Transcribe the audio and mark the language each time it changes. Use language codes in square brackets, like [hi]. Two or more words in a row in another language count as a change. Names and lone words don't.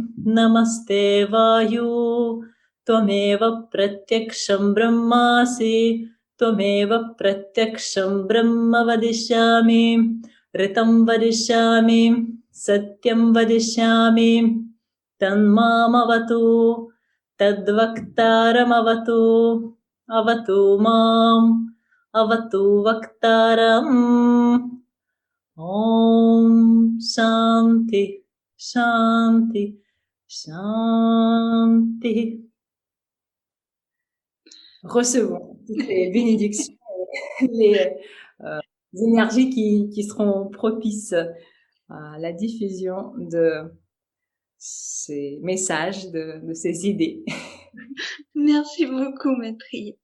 [sa] Namaste Vayu Tvameva Pratyaksham Brahmasi Tvameva Pratyaksham Brahma Vadishyami Ritam vadishyami, satyam vadishyami, tanmamavatu, tadvaktaram avatu, avatu mam, avatu vaktaram. Om Shanti, Shanti, Shanti. [fr] Recevons toutes les bénédictions, les énergies qui seront propices à la diffusion de ces messages, de ces idées. Merci beaucoup, Maitri.